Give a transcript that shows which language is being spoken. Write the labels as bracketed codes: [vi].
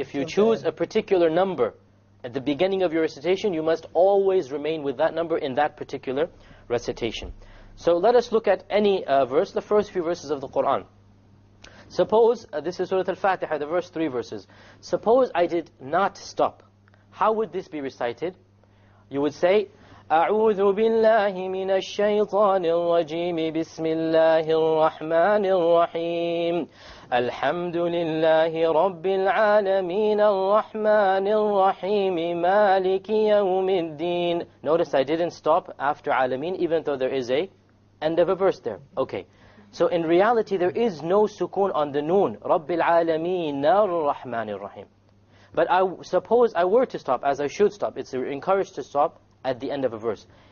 [en] If you choose a particular number at the beginning of your recitation, you must always remain with that number in that particular recitation. So let us look at any verse, the first few verses of the Qur'an. Suppose, this is Surah Al-Fatiha, the first 3 verses. Suppose I did not stop. How would this be recited? You would say, [ar] أعوذ بالله من الشيطان الرجيم بسم الله الرحمن الرحيم الحمد لله رب العالمين الرحمن الرحيم مالك يوم الدين. [en] Notice I didn't stop after Alameen, even though there is a end of a verse there. Okay. So in reality, there is no sukoon on the noon. [ar] Rabbil Alameen ar-Rahmanir Rahim. [en] But suppose I were to stop, as I should stop. It's encouraged to stop at the end of a verse.